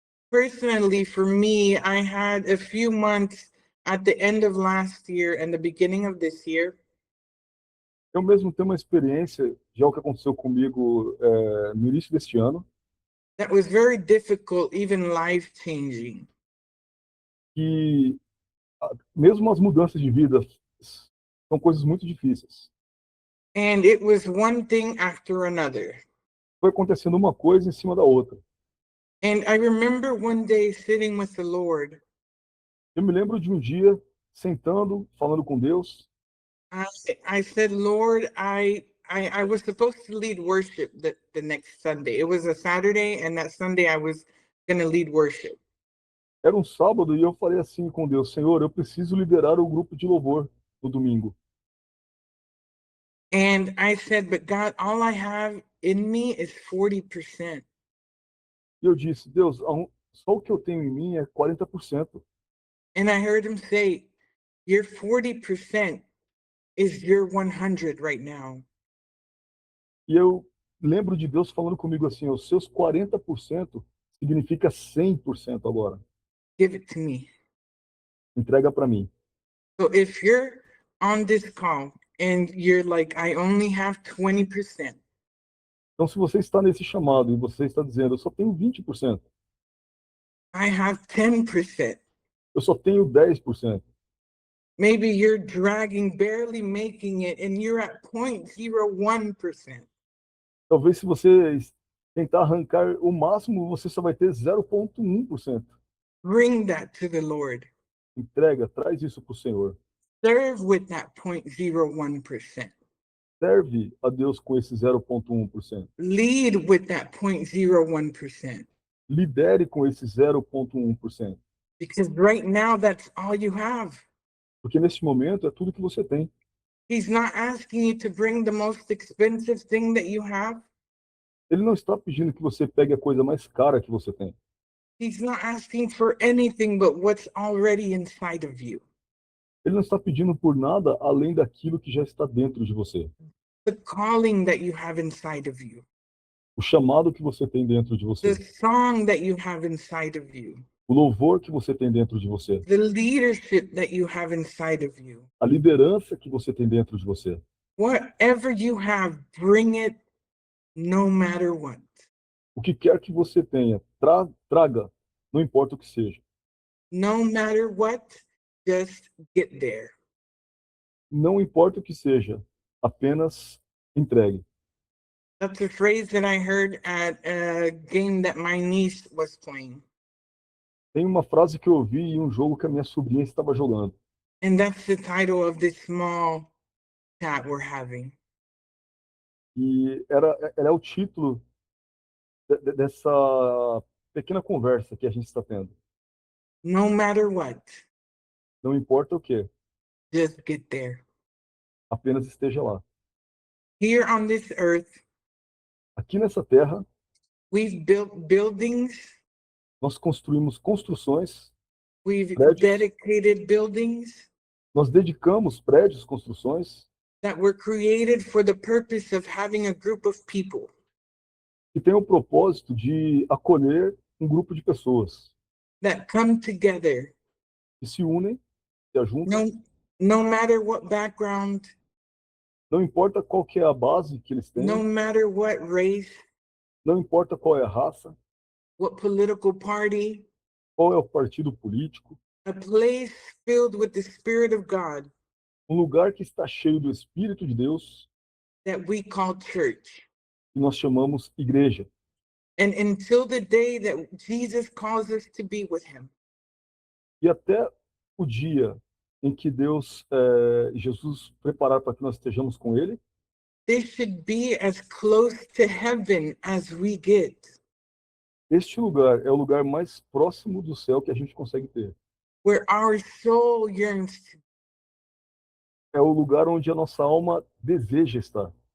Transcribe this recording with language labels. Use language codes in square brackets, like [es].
[en] Personally, for me, I had a few months at the end of last year and the beginning of this year [pt] Eu mesmo tenho uma experiência de algo que aconteceu comigo no início deste ano, [en] that was very difficult, even life-changing. [pt] que mesmo as mudanças de vida são coisas muito difíceis. [en] And it was one thing after another. [pt] Foi acontecendo uma coisa em cima da outra. [en] And I remember one day sitting with the Lord. [pt] Eu me lembro de um dia sentando, falando com Deus. [en] I said, Lord, I was supposed to lead worship the next Sunday. It was a Saturday, and that Sunday I was going to lead worship. [pt] Era um sábado e eu falei assim com Deus, Senhor, eu preciso liderar o grupo de louvor no domingo. [en] And I said, but God, all I have in me is 40%. [pt] E eu disse, Deus, só o que eu tenho em mim é 40%. [en] And I heard him say, your 40% is your 100 right now. [pt] E eu lembro de Deus falando comigo assim, os seus 40% significa 100% agora. [en] Give it to me. [pt] Entrega para mim. [en] So if you're on this call and you're like, I only have 20%, [pt] Então, se você está nesse chamado e você está dizendo, eu só tenho 20%, [en] I have 10%. [pt] eu só tenho 10%, [en] Maybe you're dragging, barely making it, and you're at 0.01%. [pt] talvez se você tentar arrancar o máximo, você só vai ter 0,1%. [en] Bring that to the Lord. [pt] Entrega, traz isso para o Senhor. [en] Serve with that 0.01%. [pt] Serve a Deus com esse 0,1%. [en] Lead with that 0.01%. [pt] Lidere com esse 0,1%. [en] Because right now, that's all you have. [pt] Porque neste momento é tudo que você tem. [en] He's not asking you to bring the most expensive thing that you have. [pt] Ele não está pedindo que você pegue a coisa mais cara que você tem. [en] He's not asking for anything but what's already inside of you. [pt] Ele não está pedindo por nada além daquilo que já está dentro de você. [en] The calling that you have inside of you. [pt] O chamado que você tem dentro de [en] The [pt] você. [en] song that you have inside of you. [pt] O louvor que você tem dentro de você. [en] The leadership that you have inside of you. [pt] A liderança que você tem dentro de você. [en] Whatever you have, bring it no matter what. [pt] O que quer que você tenha, traga, não importa o que seja. [en] No matter what, just get there. [pt] Não importa o que seja, apenas entregue. [en] That's a phrase that I heard at a game that my niece was playing. [pt] Tem uma frase que eu ouvi em um jogo que a minha sobrinha estava jogando. [en] And that's the title of this small chat we're having. [pt] E ela é o título dessa pequena conversa que a gente está tendo. [en] No matter what, [pt] Não importa o que, [en] just get there. [pt] apenas esteja lá. [en] Here on this earth, [pt] Aqui nessa terra, [en] we've built buildings, [pt] nós construímos construções, [en] we've [pt] prédios. [en] dedicated buildings [pt] Nós dedicamos prédios, construções, [en] that were created for the purpose of having a group of people. [pt] que têm o propósito de acolher um grupo de pessoas [en] That come together, [pt] que se unem, se ajuntam, [en] no matter what background, [pt] não importa qual que é a base que eles têm, [en] no matter what race, [pt] não importa qual é a raça, [en] what political party, [pt] qual é o partido político, [en] a place filled with the Spirit of God [pt] um lugar que está cheio do Espírito de Deus, [en] that we call church. [pt] que nós chamamos igreja. [en] And until the day that Jesus calls us to be with him, [pt] E até o dia em que Jesus preparar para que nós estejamos com Ele, [en] this should be as close to heaven as we get. [pt] este lugar é o lugar mais próximo do céu que a gente consegue ter. [en] Where our soul yearns to, [pt] É o lugar onde a nossa alma deseja estar.